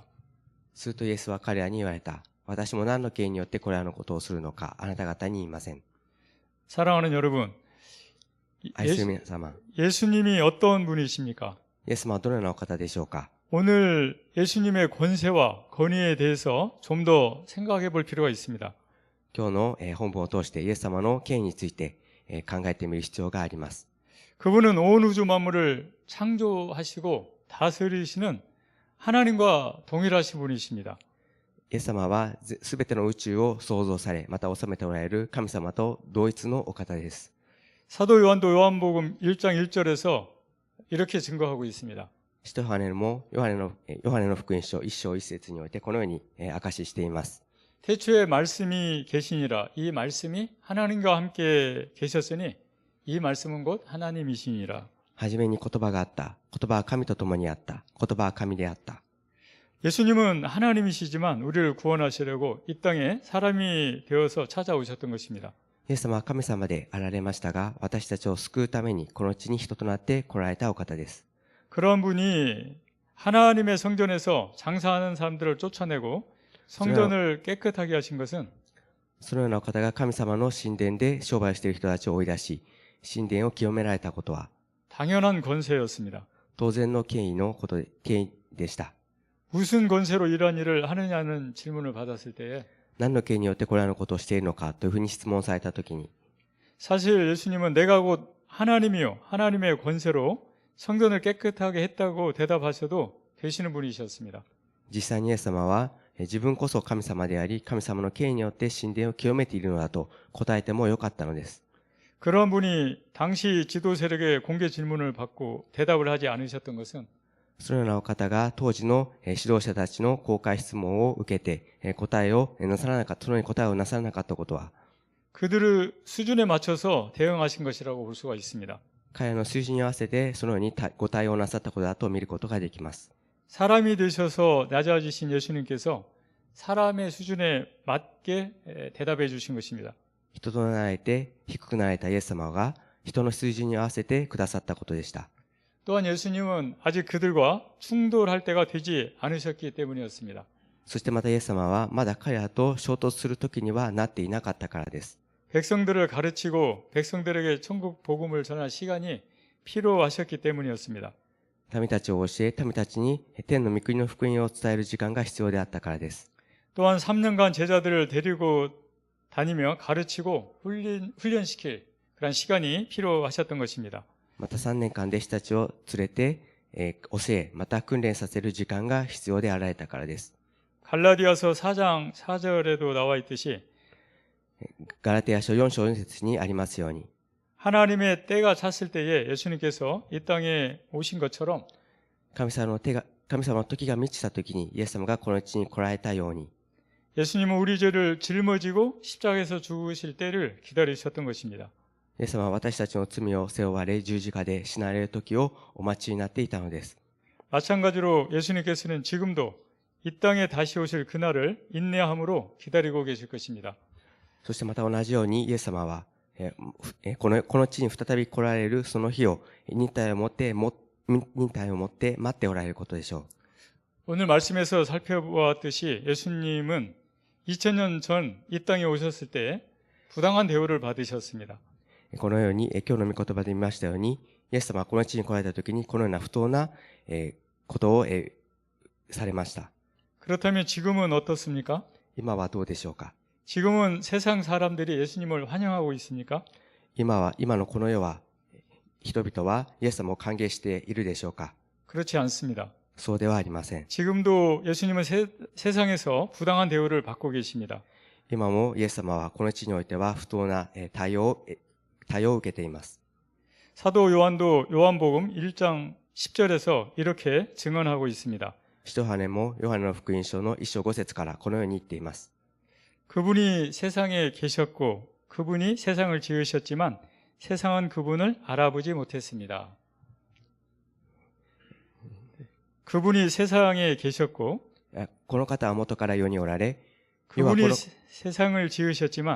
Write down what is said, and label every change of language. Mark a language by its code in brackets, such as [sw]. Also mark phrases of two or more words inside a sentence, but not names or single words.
[ja] するとイエスは彼らに言われた。私も何の権威によってこれらのことをするのかあなた方に言いません。 [ko] 사랑하는 여러분, [ja] 愛する皆様、 [ko] 예수님이 어떤 분이십니까? [ja] イエス様はどのようなお方でしょうか。 [ko] 오늘 예수님의 권세와 권위에 대해서 좀 더 생각해 볼 필요가 있습니다. [ja] 今日の本文を通してイエス様の権威について考えてみる必要があります。 [ko] 그분은 온 우주 만물을 창조하시고 다스리시는 하나님과 동일하신 분이십니다. [ja] イエス様はすべての宇宙を創造され、また治めておられる神様と同一のお方です。 [ko] 사도 요한도 요한복음 1장 1절에서 이렇게 증거하고 있습니다. [ja] 使徒ヨハネもヨハネの福音書1章1節においてこのように証ししています。 [ko] 태초에 말씀이 계시니라. 이 말씀이 하나님과 함께 계셨으니 이 말씀은 곧 하나님이시니라. [ja] はじめに言葉があった。言葉は神と共にあった。言葉は神であった。 [ko] 예수님은 하나님이시지만 우리를 구원하시려고 이 땅에 사람이 되어서 찾아오셨던 것입니다. [ja] イエス様は神様であられましたが、私たちを救うためにこの地に人となって来られたお方です。 [ko] 그런 분이 하나님의 성전에서 장사하는 사람들을 쫓아내고 성전을 깨끗하게 하신 것은 [ja] そのようなお方が神様の神殿で商売をしている人たちを追い出し、神殿を清められたことは [ko] 당연한 권세였습니다. [ja] 当然の権威でした。 [ko] 무슨 권세로 이러한 일을 하느냐는 질문을 받았을 때에 [ja] 何の権威によってこれらのことをしているのかというふうに質問されたときに、 [ko] 사실 예수님은 내가 곧 하나님이요 하나님의 권세로 성전을 깨끗하게 했다고 대답하셔도 되시는 분이셨습니다. [ja] 実際にイエス様は自分こそ神様であり、神様の権威によって神殿を清めているのだと答えてもよかったのです。 [ko] 그런 분이 당시 지도 세력의 공개 질문을 받고 대답을 하지 않으셨던 것은 [ja] そのようなお方が当時の指導者たちの公開質問を受けて答えをなさらなかった、そのように答えをなさらなかったことは、 [ko] 그들의 수준에 맞춰서 대응하신 것이라고 볼 수가 있습니다. [ja] 彼らの水準に合わせてそのようにご対応なさったことだと見ることができます。 [ko] 사람이 되셔서 낮아지신 예수님께서 사람의 수준에 맞게 대답해 주신 것입니다. [ja] 人となられて低くなられたイエス様が人の水準に合わせてくださったことでした。 [ko] 또한 예수님은 아직 그들과 충돌할 때가 되지 않으셨기 때문이었습니다. [ja] そしてまたイエス様はまだ彼らと衝突する時にはなっていなかったからです。 [ko] 백성들을 가르치고 백성들에게 천국 복음을 전할 시간이 필요하셨기 때문이었습니다. [ja] 民たちを教え、民たちに天の御国の福音を伝える時間が必要であったからです。 [ko] 또한 3년간 제자들을 데리고 다니며 가르치고 훈련시킬 그런 시간이 필요하셨던 것입니다. [ja] また3年間弟子たちを連れて、教え、また訓練させる時間が必要であられたからです。 [ko] 갈라디아서 4장 4절에도 나와 있듯이 [ja] ガラテヤ書4章4節にありますように、 [ko] 하나님의 때가 찼을 때에 예수님께서 이 땅에 오신 것처럼 [ja] 神様の時が満ちた時にイエス様がこの地に来られたように、 [ko] 예수님은 우리 죄를 짊어지고 십자가에서 죽으실 때를 기다리셨던 것입니다. [ja] イエス様は私たちの罪を背負われ十字架で死なれる時をお待ちになっていたのです。 [ko] 마찬가지로 예수님께서는 지금도 이 땅에 다시 오실 그날을 인내함으로 기다리고 계실 것입니다. [ja] そしてまた同じようにイエス様はこの地に再び来られるその日を忍耐を持って待っておられることでしょう。 [ko] 오늘 말씀에서 살펴보았듯이 예수님은 2000년 전 이 땅에 오셨을 때 부당한 대우를 받으셨습니다. [ja] このように今日の御言葉で見ましたように、イエス様はこの地に来られた時にこのような不当なことをされました。 [ko] 그렇다면 지금은 어떻습니까? [ja] 今はどうでしょうか。 [ko] 지금은 세상 사람들이 예수님을 환영하고 있습니까? [ja] 今のこの世は人々はイエス様を歓迎しているでしょうか。 [ko] 그렇지 않습니다. [ja] そうではありません。 [ko] 지금도 예수님은 세상에서 부당한 대우를 받고 계십니다. [ja] 今もイエス様はこの地においては不当な対応を受けています。 [ko] 사도 요한도 요한복음 1장 10절에서 이렇게 증언하고 있습니다. [ja] 使徒ヨハネもヨハネの福音書の1章5節からこのように言っています。 [ko] 그분이 세상에 계셨고 그분이 세상을 지으셨지만 세상은 그분을 알아보지 못했습니다. 그분이 세상에 계셨고 [ja] この方は元から世におられ、 [ko] 그분이 세상을 지으셨지만